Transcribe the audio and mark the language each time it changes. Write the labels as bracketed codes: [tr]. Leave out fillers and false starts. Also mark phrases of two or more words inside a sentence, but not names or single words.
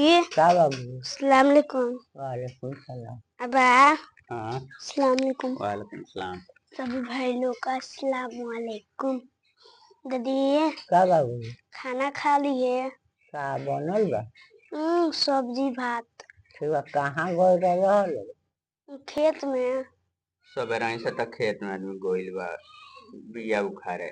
[bho] क्या बाबू? [ar] السلام عليكم. وعليكم السلام. [bho] अबा हाँ [ar] السلام عليكم. وعليكم السلام. [bho] सभी भाई लोग का [ar] السلام عليكم. [bho] दादी क्या बाबू? खाना खा लिए? का बनल बा? सब्जी भात। ठीक बा, कहाँ गए रहल? खेत में। सबेरा से तक खेत में आदमी गोइल बा बिया उखाड़े।